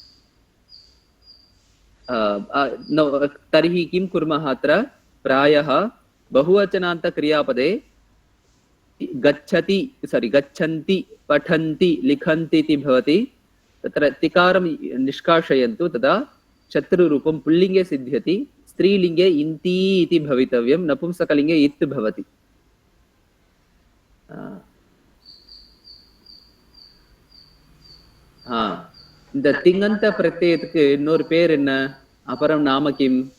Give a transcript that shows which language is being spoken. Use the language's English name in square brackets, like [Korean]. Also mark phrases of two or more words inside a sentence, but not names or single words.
[Sanskrit] तर्हि किं कुर्मः अत्र प्रायः बहुवचनान्तक्रियापदे गच्छन्ति पठन्ति लिखन्ति इति भवति तत्र तिकारं निष्कासयन्तु तदा शत्रुरूपं पुल्लिङ्गे सिद्ध्यति स्त्रीलिङ्गे इन्ति इति भवितव्यं नपुंसकलिङ्गे इत् भवति [Tamil] இந்த திங்கந்த பிரத்யயத்துக்கு இன்னொரு பேர் என்ன அப்புறம் நாம கிம்